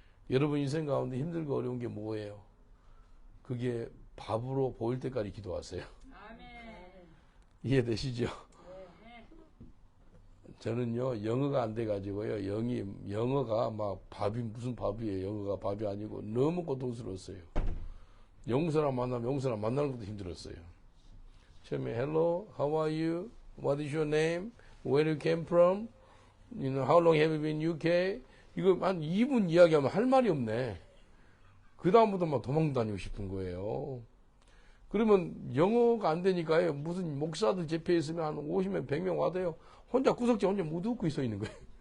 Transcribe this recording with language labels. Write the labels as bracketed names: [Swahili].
[Korean] 여러분 인생 가운데 힘들고 어려운 게 뭐예요? 그게 밥으로 보일 때까지 기도하세요. 아멘. 이해되시죠? 저는요 영어가 안 돼가지고요 영어가 막 밥이 무슨 밥이에요. 영어가 밥이 아니고 너무 고통스러웠어요. 영국 사람 만나면 영국 사람 만나는 것도 힘들었어요. [English] 처음에 hello, how are you, what is your name, where you came from, you know, how long have you been in UK. [Korean] 이거 한 2분 이야기하면 할 말이 없네. 그 다음부터 막 도망 다니고 싶은 거예요. 그러면 영어가 안 되니까요 무슨 목사들 집회에 있으면 한 50명 100명 와도요 혼자 구석지 혼자 못 웃고 있어 있는 거예요.